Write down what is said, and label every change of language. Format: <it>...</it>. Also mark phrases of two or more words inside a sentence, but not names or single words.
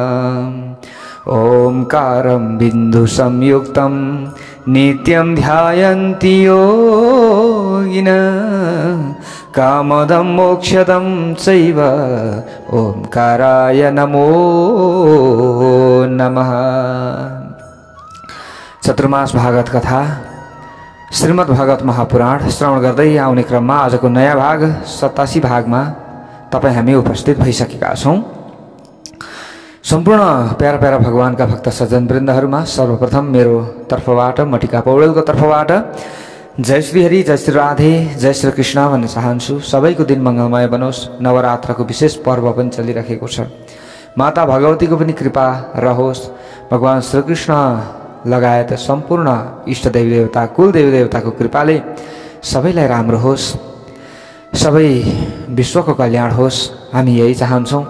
<sa>ओंकारं बिंदु संयुक्तं नित्यं ध्यायन्ति योगिनः कामदं मोक्षदं चैव ओंकाराय नमो नमः।</sa> <ne>चतुर्मास भागवत कथा श्रीमद् भागवत महापुराण श्रवण गर्दै आउने क्रममा आजको नयाँ भाग 87 भागमा तपाईं हामी उपस्थित भइसकेका छौं। सम्पूर्ण प्यारा प्यारा भगवानका भक्त सज्जन वृन्दहरुमा सर्वप्रथम मेरो तर्फबाट मटिका पौडेलको तर्फबाट जय श्री हरि, जय श्री राधे, जय श्री कृष्ण भन्न चाहन्छु। सबैको दिन मंगलमय बनोस्। नवरात्रको विशेष पर्व पनि चलिरहेको छ। माता भगवतीको पनि कृपा रहोस्। भगवान श्री कृष्ण लगायत सम्पूर्ण इष्ट देवी देवता कुल देवी देवताको कृपाले सबैलाई राम्रो होस्, सबै विश्वको कल्याण होस्, हामी यही चाहन्छौं।</ne>